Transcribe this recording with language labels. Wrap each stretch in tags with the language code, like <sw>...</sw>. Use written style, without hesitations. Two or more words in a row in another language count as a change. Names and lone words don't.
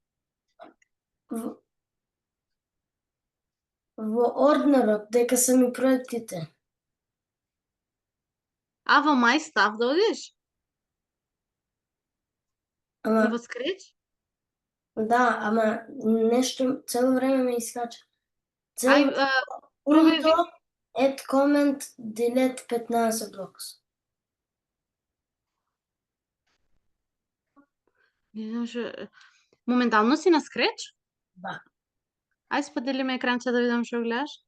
<mk>Во орднерот, дека се ми проектите. Во My Stuff да одиш? Ама, Во Scratch? да, ама нешто цело време ме искача. Пробај</mk> <en>Punto, add comment, delete 15 blocks.</en> <mk>Не знам што... Моментално си на Scratch? Да. Ај сподели ме екранче да видам што гледаш.</mk>